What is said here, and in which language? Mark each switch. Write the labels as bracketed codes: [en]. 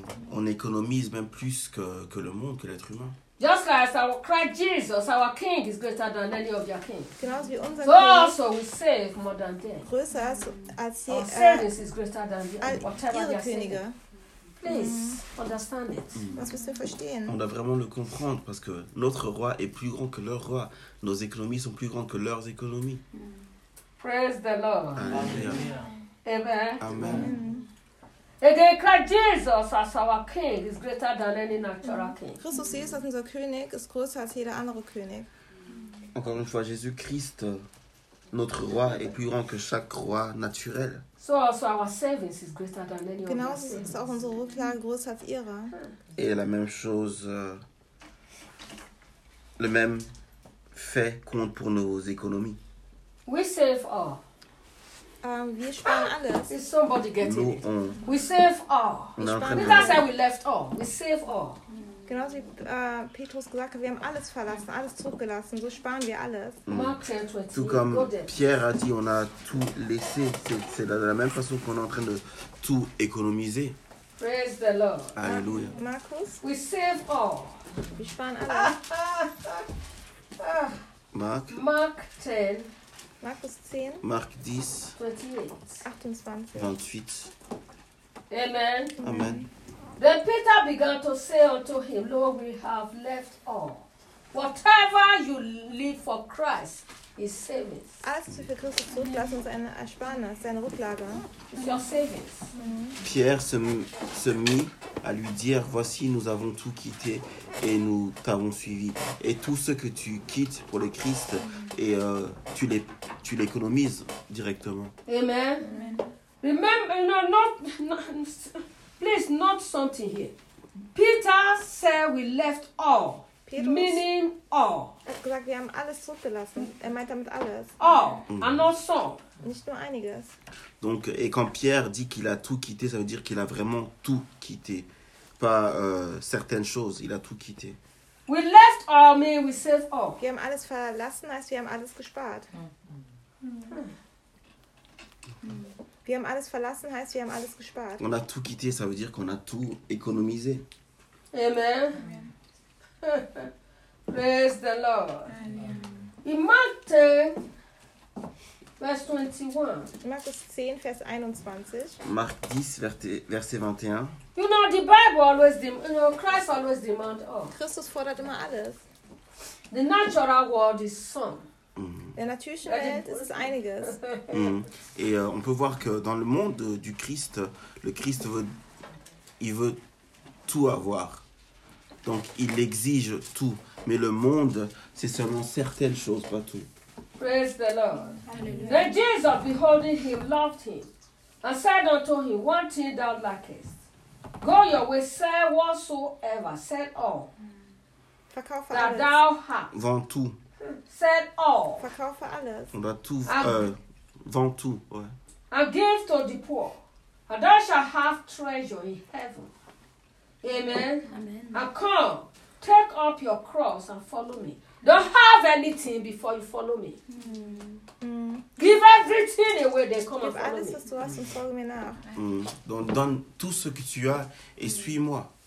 [fr] On économise même plus que le monde, que l'être humain. [en] Just like our Christ Jesus, our King is greater than any of your kings. [de] Genauso wie unser König. [en] So also we save more than them. [de] Größer als sie. [en] Our service is greater than whatever your Könige. Please understand it. [de] Was müssen wir verstehen? [fr] On doit vraiment le comprendre parce que notre roi est plus grand que leur roi. Nos économies sont plus grandes que leurs économies. [en] Praise the Lord. [fr] Alléluia. Amen. Amen. [en] Again, Christ Jesus as our King is greater than any natural king. [de] Christus Jesus als unser König ist größer als jeder andere König. [fr] Encore une fois, Jésus Christ, notre roi, est plus grand que chaque roi naturel. [en] So also our service is greater than any other. [de] Genau, ist auch unsere Rücklage größer als ihre. [fr] Et la même chose, le même fait compte pour nos économies. [en] We save all. [de] Wir sparen alles. [en] Is somebody getting [fr] nous, [en] it? We save all. Did I say we left all? We save all. [de] Genauso wie Petrus gesagt hat, wir haben alles verlassen, alles zurückgelassen, so sparen wir alles. [fr] So comme Pierre a dit, on a tout laissé, c'est de la même façon qu'on est en train de tout économiser. [en] Praise the Lord. [fr] Alléluia. [de] Markus? [en] We save all. [de] Wir sparen alles. [en] Mark? Mark 10. [de] Markus 10. [en] Mark 10. 28. 28. Amen. Amen. Then Peter began to say unto him, Lord, we have left all. Whatever you leave for Christ is savings. [de] Alles für Christus zurücklassen, mm-hmm. seine Ersparnis, seine Rücklage. [en] It's your savings. Mm-hmm. [fr] Pierre se mit à lui dire, voici, nous avons tout quitté et nous t'avons suivi. Et tout ce que tu quittes pour le Christ, mm-hmm. et, tu l'économises directement. Amen. Amen. [en] Remember, not please, not something here. Peter said we left all. Petrus, meaning all. [de] Hat gesagt, wir haben alles zurückgelassen. Er meint damit alles. [en] All. Mm. And not some. [de] Nicht nur einiges. [fr] Donc, et quand Pierre dit qu'il a tout quitté, ça veut dire qu'il a vraiment tout quitté. Pas certaines choses. Il a tout quitté. [en] We left all, meaning we saved all. [de] Wir haben alles verlassen, heißt, wir haben alles gespart. Wir haben alles verlassen, heißt, wir haben alles gespart. [fr] On a tout quitté, ça veut dire qu'on a tout économisé. Amen. Amen. [en] Praise the Lord. Amen. In Mark 10, verse 21. [de] Markus 10, Vers 21. [fr] Mark 10, verset 21. [en] You know, the Bible always demands, you know, Christ always demands all. [de] Christus fordert immer alles. [en] The natural world is some. Mm. [de] Der natürlichen Welt ist es einiges. Mm. [fr] Et on peut voir que dans le monde du Christ, le Christ veut, il veut tout avoir. Donc il exige tout. Mais le monde, c'est seulement certaines choses, pas tout. [en] Praise the Lord. Hallelujah. Then Jesus, beholding him, loved him, and said unto him, one thing thou lackest. Go your way, sell whatsoever, sell all. [de] Verkaufe [en] that [de] alles. [en] Thou hast. [fr] Vend tout. [en] Sell all. [de] Verkaufe alles. [fr] On doit tout. Vend tout, ouais. [en] And give to the poor. And thou shalt have treasure in heaven. Amen. Amen. And come, take up your cross and follow me. Don't have anything before you follow me. Mm. Give everything away, then come give and follow me. To us and follow me now. Mm. [fr] Donc donne tout ce que tu as et suis-moi.